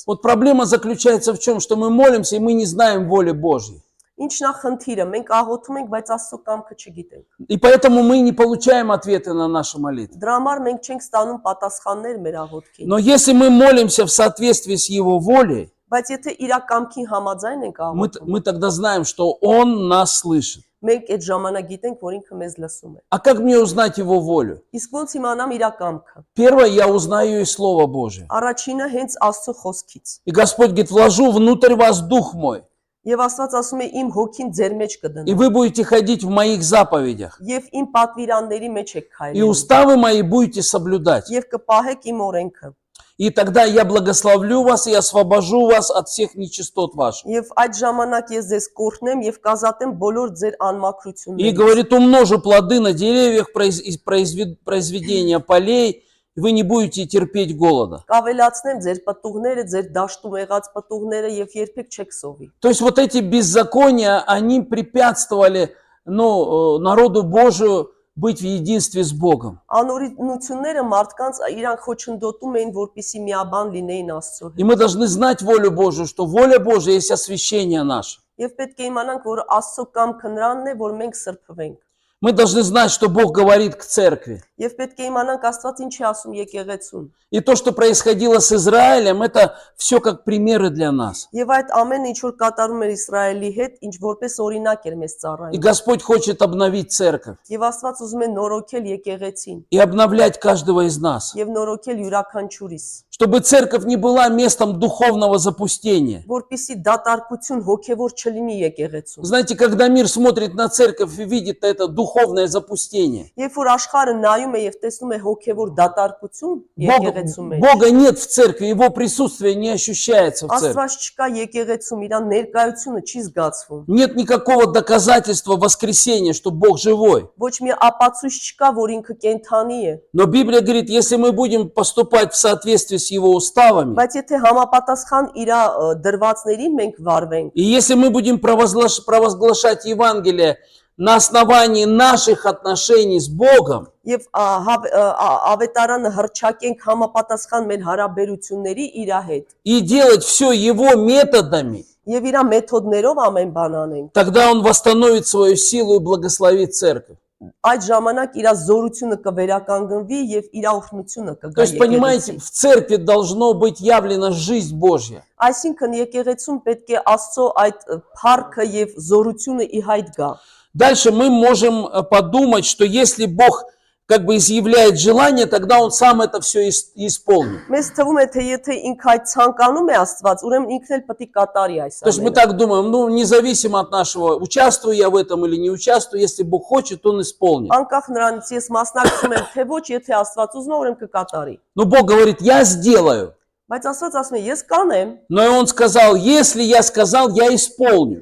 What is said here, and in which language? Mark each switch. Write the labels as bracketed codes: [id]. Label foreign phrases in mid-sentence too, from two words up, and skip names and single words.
[ru] Вот проблема заключается в чем? Что мы молимся, и мы не знаем воли Божьей. [hy] Ինչն է խնդիրը, մենք աղոթում ենք, բայց Աստծո կամքը չգիտենք։ [ru] И поэтому мы не получаем ответы на наши молитвы. [hy] Дրա համար մենք չենք ստանում պատասխաններ մեր աղոթքին։ [ru] Но если мы молимся в соответствии с Его волей, [hy] Բայց եթե իր կամքին համաձայն ենք աղոթում, [ru] мы тогда знаем, что Он нас слышит. [hy] մենք այդ ժամանակ գիտենք, որ ինքը մեզ լսում է։ [ru] А как мне узнать Его волю? [hy] Իսկ ոնց իմանամ իր կամքը։ [ru] Первое, я узнаю из Слова Божия. [hy] Առաջինը հենց Աստծո խոսքից։ [ru] И Господь говорит: вложу внутрь вас Дух мой, [hy] Եվ Աստված ասում է իմ հոգին ձեր մեջ [ru] и [hy] կդնեմ։ [ru] вы будете ходить в моих заповедях, [hy] Եվ իմ պատվիրանների մեջ եք [ru] и [hy] քայլել։ [ru] уставы мои будете соблюдать. [hy] Եվ կպահեք իմ օրենքը։ [ru] И тогда я благословлю вас и освобожу вас от всех нечистот ваших. [hy] Եվ այդ ժամանակ ես ձեզ կօրհնեմ եւ կազատեմ բոլոր ձեր [ru] И [hy] անմաքրություններից։ [ru] говорит: умножу плоды на деревьях, произведения полей, и вы не будете терпеть голода. [hy] Կավելացնեմ ձեր պտուղները, ձեր դաշտում եղած պտուղները եւ երբեք չեք սովի։ [ru] То есть вот эти беззакония, они препятствовали, народу Божию быть в единстве с Богом. [hy] Անօրինությունները մարդկանց իրանք խոչընդոտում էին, որպեսի միաբան լինեին Աստծո [ru] И [hy] հետ։ [ru] мы должны знать волю Божию, что воля Божия есть освящение наше. [hy] Եվ պետք է իմանանք, որ Աստծո կամքը նրանն է, որ մենք սրբվենք։ [ru] Мы должны знать, что Бог говорит к церкви. [hy] Եվ պետք է իմանանք Աստված ինչ է ասում եկեղեցուն։ [ru] И то, что происходило с Израилем, это все как примеры для нас. [hy] Եվ այդ ամենը ինչ որ կատարում էր Իսրայելի հետ, ինչ որպես օրինակ էր մեզ [ru] И [hy] ծառայում։ [ru] Господь хочет обновить церковь [hy] Եվ Աստված ուզում է նորոգել եկեղեցին [ru] и обновлять каждого из нас. [hy] եւ նորոգել յուրաքանչյուրիս, [ru] Чтобы церковь не была местом духовного запустения. [hy] որպեսի դատարկություն հոգեվոր չլինի եկեղեցում։ [ru] Знаете, когда мир смотрит на церковь и видит это духовное запустение, [hy] Երբ որ աշխարհը նայում է եւ տեսնում է հոգեվոր դատարկություն եկեղեցում մեջ, [ru] Бога нет в церкви, Его присутствие не ощущается в церкви. [hy] Աստված չկա եկեղեցում, իր ներկայությունը չի զգացվում։ [ru] Нет никакого доказательства воскресения, что Бог живой. [hy] Ոչ մի ապացույց չկա, որ ինքը կենթանի է։ [ru] Но Библия говорит: если мы будем поступать в соответствии с Его уставами, [hy] Բայց եթե համապատասխան իր դրվածներին մենք վարվենք, [ru] и если мы будем провозглашать Евангелие на основании наших отношений с Богом, [hy] եւ ավետարանը հրճակենք համապատասխան մեր հարաբերությունների իր հետ, [ru] и делать все Его методами, [hy] եւ իր մեթոդներով ամեն բան անենք, [ru] тогда Он восстановит свою силу и благословит церковь. [hy] այդ ժամանակ իր զորությունը կվերականգնվի եւ իր օրհնությունը [ru] То [hy] կգա [ru] есть, понимаете, [hy] եկեղեցին։ [ru] в церкви должно быть явлена жизнь Божья. [hy] Այսինքն եկեղեցում պետք է Աստծո այդ փառքը եւ զորությունը ի հայտ գա։ [ru] Дальше мы можем подумать, что если Бог как бы изъявляет желание, тогда Он сам это все исполнит. [hy] Մեզ թվում է թե եթե ինքը այդ ցանկանում է Աստված, ուրեմն ինքն էլ պետք է կատարի այս [ru] То есть мы [hy] ամենը։ [ru] так думаем: независимо от нашего, участвую я в этом или не участвую, если Бог хочет, Он исполнит. [hy] Անկախ նրանից ես մասնակցում եմ թե ոչ, եթե Աստված ուզում է, ուրեմն կկատարի։ [ru] Но Бог говорит: я сделаю. [hy] Բայց Աստված ասում է ես կանեմ, [ru] Но и Он сказал: если я сказал, я исполню.